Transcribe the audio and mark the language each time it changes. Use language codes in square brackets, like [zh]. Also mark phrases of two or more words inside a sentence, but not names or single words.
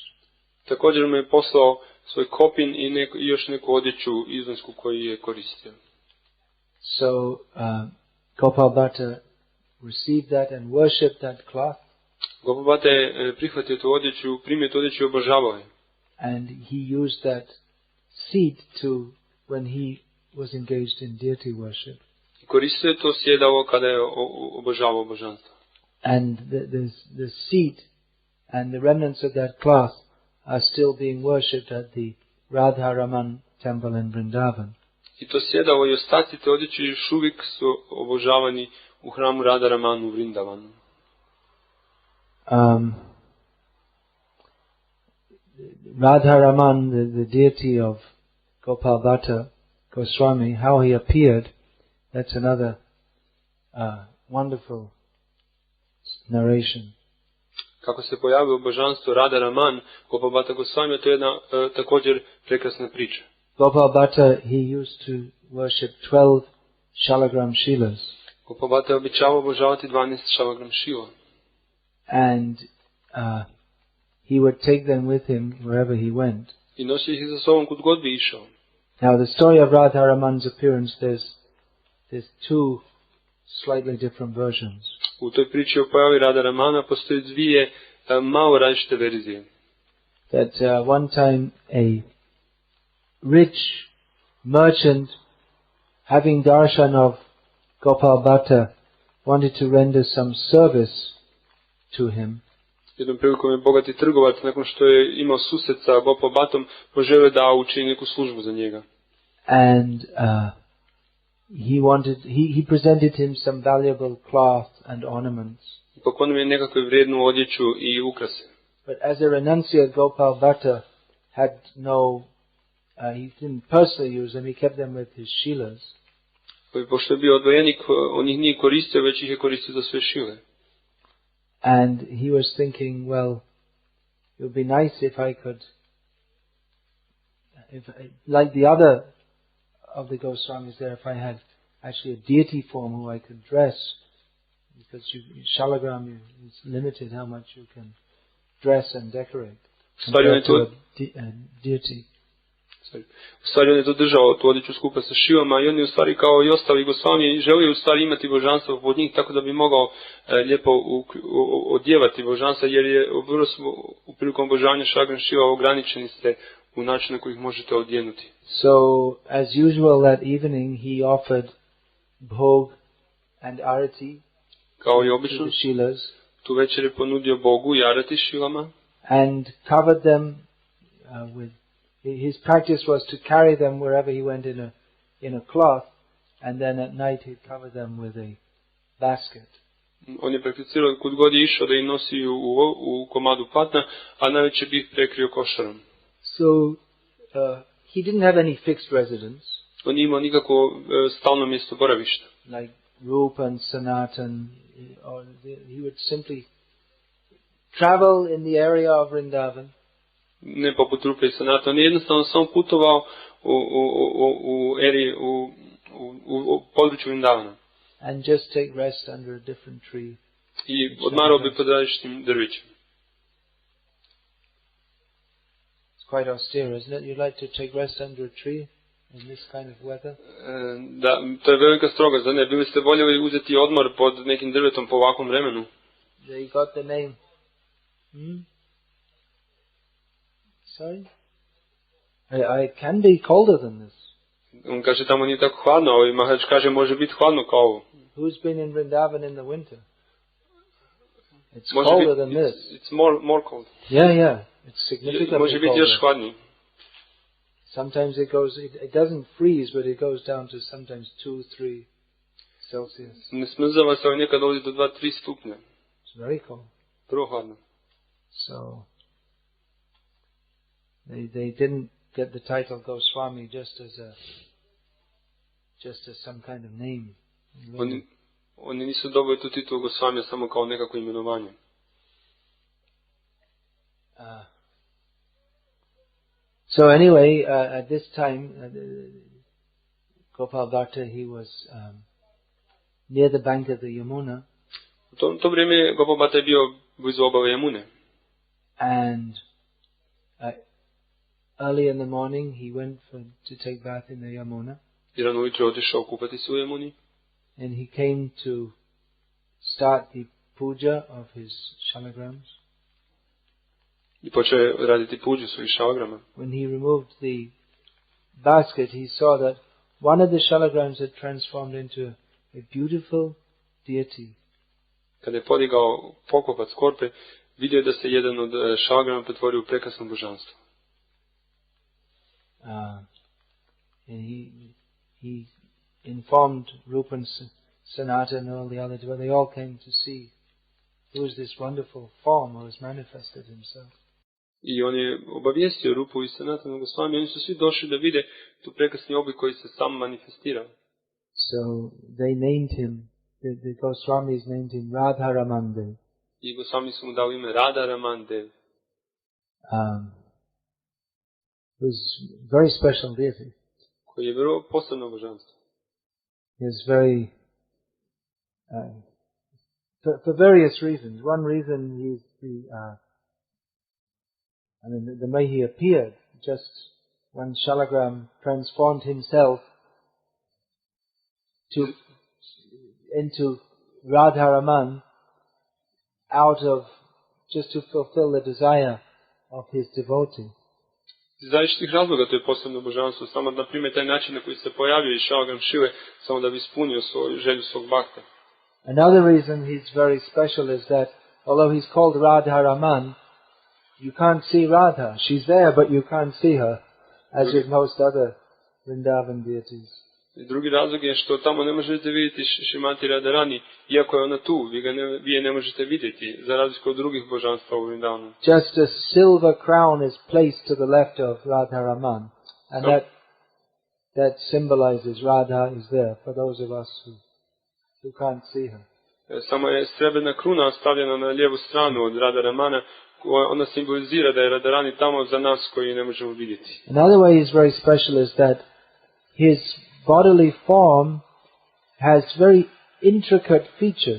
[hr] Također mu je poslao svoj kopin i još neku odjeću izvansku koju je koristio. [en] So Gopal Bhatta received that and worshipped that cloth. [hr] Gopal Bhatta je prihvatio tu odjeću, primio tu odjeću i obožavao je. [en] And he used that seat when he was engaged in deity worship. [hr] Koristio je to sjedalo kada je obožavao božanstvo. [en] And the seat and the remnants of that cloth are still being worshipped at the Radha Raman temple in Vrindavan. [hr] I to sjedalo i ostaci te odjeće još uvijek su obožavani u hramu Radha Raman u Vrindavanu. [en] Radha Raman, the deity of Gopal Bhatta Goswami, how he appeared, that's another wonderful narration. [hr] Kako se pojavilo božanstvo Radha Raman, Gopal Bhatta Goswami, to je jedna također prekrasna priča. [en] Gopal Bhatta, he used to worship 12 [sa] shalagram shilas. [hr] Gopal Bhatta je običavao obožavati 12 [sa] shalagram shila. [en] And he would take them with him wherever he went. [hr] I nosio ih za sobom kud god bi išao. [en] Now the story of Radha Raman's appearance, there's two slightly different versions. [hr] U toj priči o pojavi Radha Ramana postoji dvije malo različite verzije. [en] That one time a rich merchant, having darshan of Gopal Bhatta, wanted to render some service to him. [hr] Jednom prilikom je bogati trgovac, nakon što je imao susret sa Gopal Bhattom, poželio da učini neku službu za njega. [en] And he presented him some valuable cloth and ornaments. [hr] Poklonio je nekakvu vrijednu odjeću i ukrase. [en] But as a renunciate, Gopal Bhatta had he didn't personally use them, he kept them with his shilas. [hr] Pošto je bio odvojenik, on ih nije koristio, već ih je koristio za sve Šive. [en] And he was thinking, well, it would be nice if I could, like the other of the Goswamis there, if I had actually a deity form who I could dress, because shalagram is limited how much you can dress and decorate compared to a deity. [hr] U stvari on je to držao, tu odjeću skupa sa Šivama i on je u stvari kao i ostali Gosvami želio u stvari imati božanstvo pod njih tako da bi mogao lijepo odjevati božanstva jer je u prilikom obožavanja šalagram Šiva ograničeni ste u načinu na koji ih možete odjenuti. [en] So, as usual that evening he offered bhog and arati [hr] kao i obično, [en] to the Shilas, [hr] tu večer je ponudio Bogu i arati Šilama [en] and covered them with, his practice was to carry them wherever he went in a cloth, and then at night he'd cover them with a basket. [hr] On je prakticirao kud god je išao da ih nosi u komadu patna, a najveće bi ih prekrio košarom. [en] So, he didn't have any fixed residence. [hr] On nije imao nikako stalno mjesto boravišta. [en] Like Rupa and Sanatan, or he would simply travel in the area of Vrindavan. [hr] Ne poput Rupe i Sanata, on je jednostavno samo putovao u području Vrindavana. [en] And just take rest under a different tree. [hr] I odmarao bi pod različitim drvićem. [en] It's quite austere, isn't it? You'd like to take rest under a tree in this kind of weather? [hr] Da, to je velika stroga, zar ne? Bili ste voljeli uzeti odmor pod nekim drvetom po ovakvom vremenu? [en] They got the name. Sorry? I can be colder than this. [hr] On kaže tamo nije tako hladno, a Maharaj kaže može biti hladno kao ovo. [en] Who's been in Vrindavan in the winter? It's [hr] Može [en] colder [hr] biti, [en] than this. It's more cold. Yeah. It's significantly [hr] Može biti još [en] colder. [hr] hladniji. [en] Sometimes it doesn't freeze, but it goes down to sometimes 2-3 Celsius. [hr] Ne smrzava se, ali nekad ovdje do 2-3 stupnja. [en] It's very cold. [hr] Prvo hladno. [en] So, they didn't get the title Goswami just as some kind of name. [hr] Oni nisu dobili tu titulu Gosvamija samo kao nekako imenovanje. [en] So anyway, at this time, Gopal Bhatta, he was near the bank of the Yamuna. [hr] U to vrijeme Gopal Bhatta je bio blizu obale Jamune. [en] And early in the morning, he went to take bath in the Yamuna. [hr] I rano ujutro otišao kupati se u Jamuni. [en] And he came to start the puja of his shalagrams. [hr] I počeo je raditi puđu svojih šalagrama. [en] When he removed the basket, he saw that one of the shalagrams had transformed into a beautiful deity. [hr] Kada je podigao poklopac korpe, vidio da se jedan od šalagrama pretvorio u prekrasno božanstvo. [en] And he informed Rupa and Sanatan and all the others, but they all came to see who is this wonderful form who has manifested himself. [hr] I on je obavijestio Rupu i Sanatana Gosvami, oni su svi došli da vide tu prekrasni oblik koji se sam manifestirao. [en] So they named him, the Goswamis named him Radha Ramandev. [hr] I Gosvami su mu dali ime Radha Ramandev. [en] It was very special deity. [hr] Koji je vrlo posebno božanstvo. [en] He is very, for various reasons. One reason he's the way he appeared, just when Shalagram transformed himself into Radharaman just to fulfill the desire of his devotee. [hr] Iz različitih razloga to je posebno božanstvo, samo na primjer taj način na koji se pojavio i šalagram Šive, samo da bi ispunio svoju želju svog bhakta. [en] Another reason he's very special is that although he's called Radharaman, you can't see Radha. She's there, but you can't see her, as with most other Vrindavan deities. [hr] I drugi razlog je što tamo ne možete vidjeti Šrimati Radharani, iako je ona tu, vi je ne možete vidjeti, za razliku od drugih božanstva u Vrindavanu. [en] Just a silver crown is placed to the left of Radharaman, and that symbolizes Radha is there for those of us who can't see her. [hr] Samo je srebrna kruna stavljena na lijevu stranu od Radharamana, ona simbolizira da je Radharani tamo za nas koji ne možemo vidjeti. [en] Another way he's very special is that his bodily form has very intricate features.